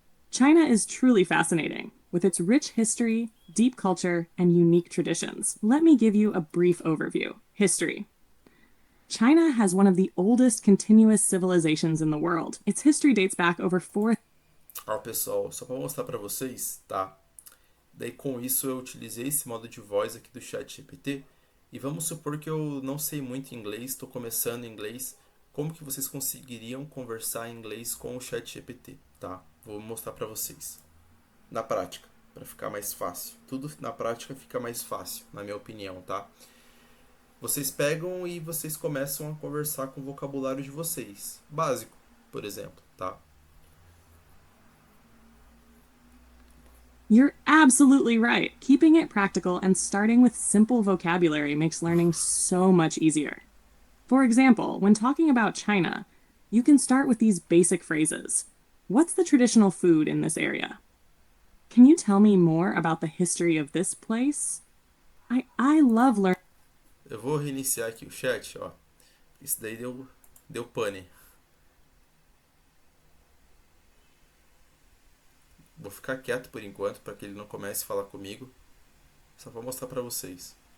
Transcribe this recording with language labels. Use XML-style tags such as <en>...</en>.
<en>China is truly fascinating, with its rich history, deep culture, and unique traditions. Let me give you a brief overview. History. China has one of the oldest continuous civilizations in the world. Its history dates back over 4.</en> <pt>Ó, pessoal, só para mostrar para vocês, tá? Daí com isso eu utilizei esse modo de voz aqui do chat GPT e vamos supor que eu não sei muito inglês, estou começando inglês, como que vocês conseguiriam conversar em inglês com o chat GPT, tá? Vou mostrar para vocês. Na prática, para ficar mais fácil. Tudo na prática fica mais fácil, na minha opinião, tá? Vocês pegam e vocês começam a conversar com o vocabulário de vocês, básico, por exemplo, tá?</pt> <en>You're absolutely right. Keeping it practical and starting with simple vocabulary makes learning so much easier. For example, when talking about China, you can start with these basic phrases. What's the traditional food in this area? Can you tell me more about the history of this place? I love learning.</en> <pt>Eu vou reiniciar aqui o chat, ó. Isso daí deu pane. Vou ficar quieto por enquanto para que ele não comece a falar comigo. Só vou mostrar para vocês.</pt>